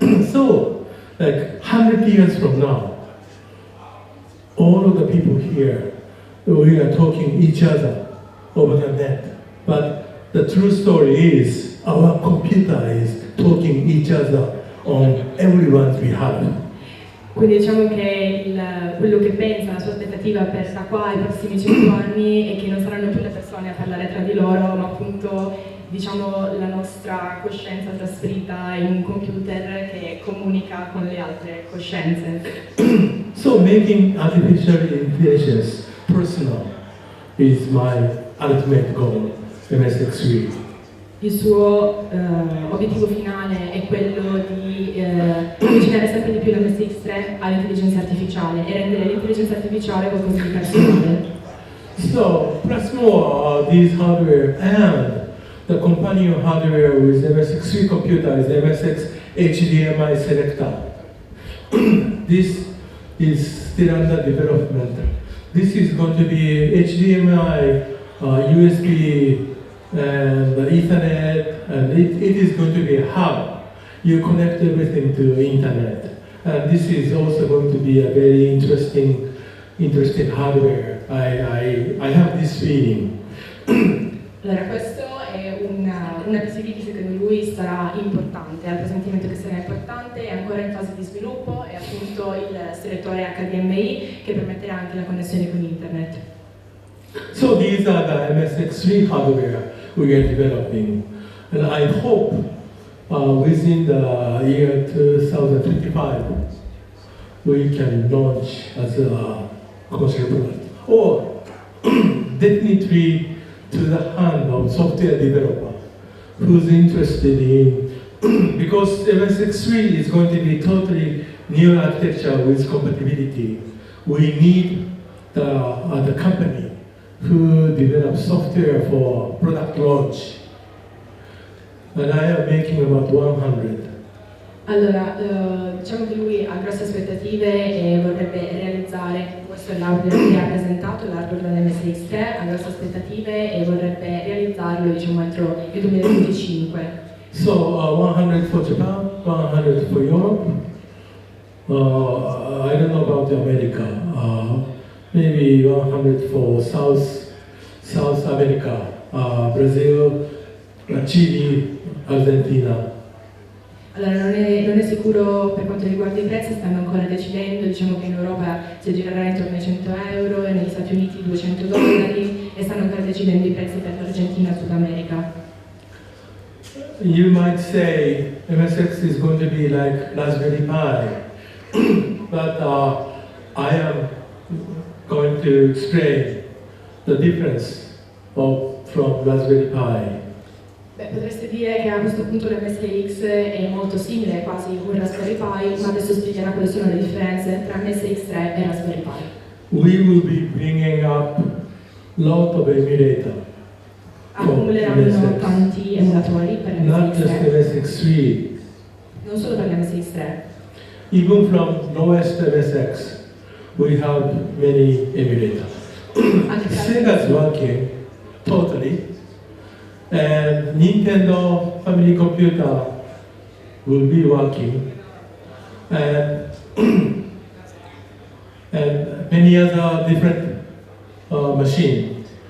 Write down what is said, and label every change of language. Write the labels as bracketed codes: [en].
[en] So, like 100 years from now, all of the people here, we are talking each other over the net. But the true story is our computer is talking each other on everyone's behalf. [it] Quindi diciamo che quello che pensa, la sua aspettativa per da qua ai prossimi 100 anni è che non saranno più le persone a parlare tra di loro, ma appunto diciamo la nostra coscienza trasferita in un computer che comunica con le altre coscienze. [en] So making artificial intelligence personal is my ultimate goal, MSXmini. [it] Il suo obiettivo finale è quello di avvicinare sempre di più l'MSX3 all'intelligenza artificiale e rendere l'intelligenza artificiale qualcosa di personale. [en] So, plus more, these hardware and the companion hardware with MSX3 computer is MSX HDMI selector. This is still under development. This is going to be HDMI, USB, and Ethernet, and it is going to be a hub. You connect everything to internet. And this is also going to be a very interesting hardware. I have this feeling. [it] Allora, questo è una PCB che secondo lui sarà importante, ha il presentimento che sarà importante, è ancora in fase di sviluppo, è appunto il selettore HDMI che permetterà anche la connessione con internet. [en] So these are the MSX3 hardware we are developing. And I hope within the year 2025 we can launch as a commercial product. Or definitely to the hand of software developer who's interested in, because MSX3 is going to be totally new architecture with compatibility. We need the company who develops software for product launch. And I am making about 100. [it] Allora, diciamo che lui ha grosse aspettative e vorrebbe realizzare, questo è l'hardware che ha presentato, l'hardware dell'MSX3, ha grosse aspettative e vorrebbe realizzarlo, diciamo, entro il 2025. [en] So 100 for Japan, 100 for Europe. I don't know about America. Maybe 100 for South America, Brazil, Chile, Argentina. [it] Allora non è sicuro per quanto riguarda i prezzi, stanno ancora decidendo, diciamo che in Europa si girerà intorno ai 100 euro e negli Stati Uniti $200 e stanno ancora decidendo i prezzi per l'Argentina e Sud America. [en] You might say MSX is going to be like Raspberry Pi, but I am going to explain the difference from Raspberry Pi. [it] Beh, potreste dire che a questo punto l'MSX è molto simile, quasi un Raspberry Pi, ma adesso spiegherà quali sono le differenze tra MSX3 e Raspberry Pi. [en] We will be bringing up lot of emulator. [it] Accumuleranno tanti emulatori per [en] Not just [it] l'MSX3, [en] MSX3. [it] non solo per l'MSX3. [en] Even from lowest MSX, we have many emulators. Sega's working totally, and Nintendo family computer will be working, and many other different machines.